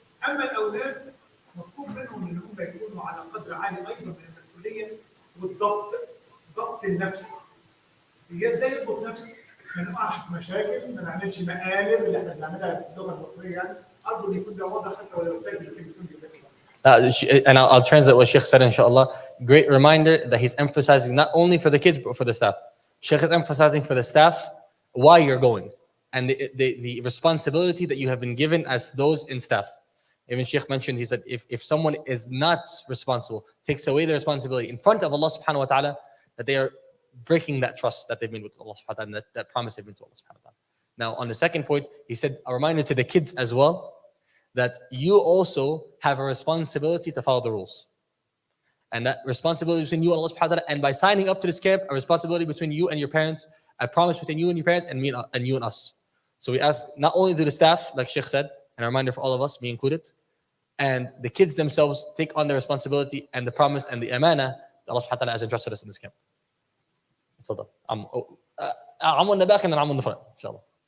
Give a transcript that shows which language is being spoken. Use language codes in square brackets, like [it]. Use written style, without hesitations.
[ar] اما الاولاد مطلوب منهم ان هم يكونوا على قدر عالي ايضا من المسؤوليه والضبط، ضبط النفس. هي ازاي يضبط نفسه؟ ما نقعش في مشاكل، ما نعملش مقالب اللي احنا بنعملها في اللغه المصريه يعني، ارجو ان يكون ده واضح حتى ولو تاجل يكون [en] And I'll translate what Sheikh said, inshallah. Great reminder that he's emphasizing not only for the kids, but for the staff. Sheikh is emphasizing for the staff why you're going and the responsibility that you have been given as those in staff. Even Sheikh mentioned, he said, if someone is not responsible, takes away the responsibility in front of Allah subhanahu wa ta'ala, that they are breaking that trust that they've made with Allah subhanahu wa ta'ala, and that promise they've made to Allah subhanahu wa ta'ala. Now, on the second point, he said, a reminder to the kids as well, that you also have a responsibility to follow the rules. And that responsibility between you and Allah subhanahu wa ta'ala, and by signing up to this camp, a responsibility between you and your parents, a promise between you and your parents, and you and us. So we ask not only to the staff, like Sheikh said, and a reminder for all of us, me included, and the kids themselves take on the responsibility and the promise and the amana that Allah subhanahu wa ta'ala has entrusted us in this camp. [ar] تفضل. عمو النباك and عمو النفرة, inshallah.